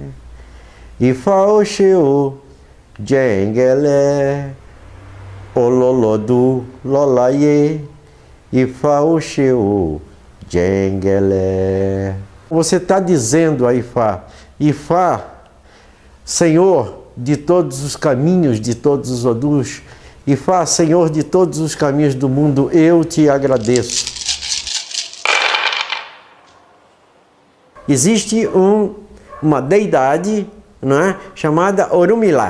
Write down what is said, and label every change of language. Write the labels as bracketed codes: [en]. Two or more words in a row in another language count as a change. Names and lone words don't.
[yo] Ifa Oxeô, Jengelé. Ololodu, Lolaie. Ifa Oxeô, Jengelé. [pt] Você está dizendo a Ifá, Ifá, Senhor de todos os caminhos, de todos os Odus, Ifá, Senhor de todos os caminhos do mundo, eu te agradeço. Existe uma deidade, não é, chamada Orumilá.